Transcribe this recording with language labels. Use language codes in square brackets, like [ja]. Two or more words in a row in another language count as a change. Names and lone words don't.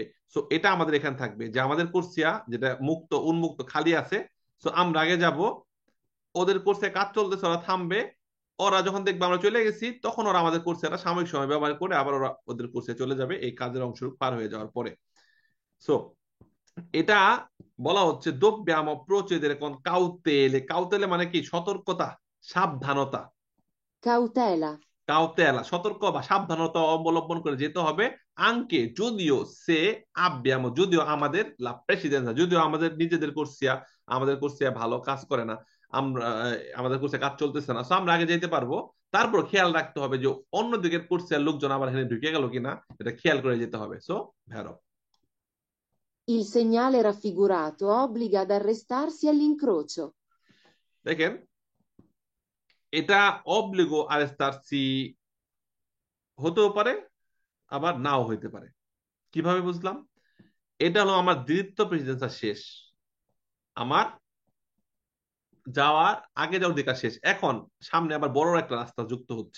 [bn] সো এটা আমাদের এখানে থাকবে যে আমাদের কোর্সিয়া যেটা মুক্ত উন্মুক্ত খালি আছে, সো আমরা আগে যাব, ওদের কোর্সে কাজ চলতেছে, ওরা থামবে। ওরা যখন দেখবে আমরা চলে গেছি, তখন ওরা আমাদের কোর্সে একটা সাময়িক সময় ব্যবহার করে আবার ওরা ওদের কোর্সে চলে যাবে এই কাজের অংশ পার হয়ে যাওয়ার পরে। সো এটা বলা হচ্ছে [it] dobbiamo procedere con cautele, [bn] কাউতেলে মানে কি, সতর্কতা, সাবধানতা। [it] Cautela. [bn] কাউতেলা সতর্ক বা সাবধানতা অবলম্বন করে যেতে হবে। আঙ্কে যদিও সে আব্বিয়ামো, যদিও আমাদের [it] la precedenza, [bn] যদিও আমাদের নিজেদের কোর্সিয়া, আমাদের কোর্সিয়া ভালো কাজ করে না, আমরা আমাদের কোর্সে কাজ চলতেছে না, সো আমরা আগে যেতে পারবো। তারপর খেয়াল রাখতে হবে যে অন্য দিকের কোর্সিয়ার লোকজন আবার এখানে ঢুকে গেল কিনা, এটা খেয়াল করে যেতে হবে। সো ভেরো, [it] Il segnale raffigurato obbliga ad arrestarsi all'incrocio. [bn] দেখেন এটা [it] obbligo arrestarsi [bn] হতেও পারে, আবার নাও হইতে পারে। কিভাবে বুঝলাম? এটা হলো আমার দ্বিতীয় প্রেসিডেন্সিয়া শেষ, আমার যাওয়ার আগে যাওয়ার অধিকার শেষ, এখন সামনে আবার বড় একটা রাস্তা যুক্ত হচ্ছে।